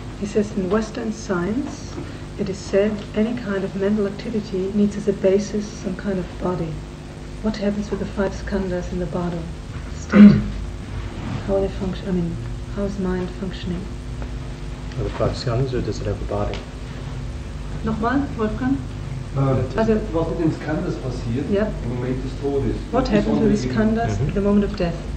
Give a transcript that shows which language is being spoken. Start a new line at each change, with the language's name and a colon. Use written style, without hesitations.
English: He says in Western science, it is said any kind of mental activity needs as a basis some kind of body. What happens with the 5 skandhas in the body state? How they function? I mean, how is mind functioning? Are the 5 skandhas, or does it have a body?
German: Nochmal, Wolfgang? Was mit den Skandhas passiert im Moment des Todes?
English: What happens with the skandhas at the moment of death?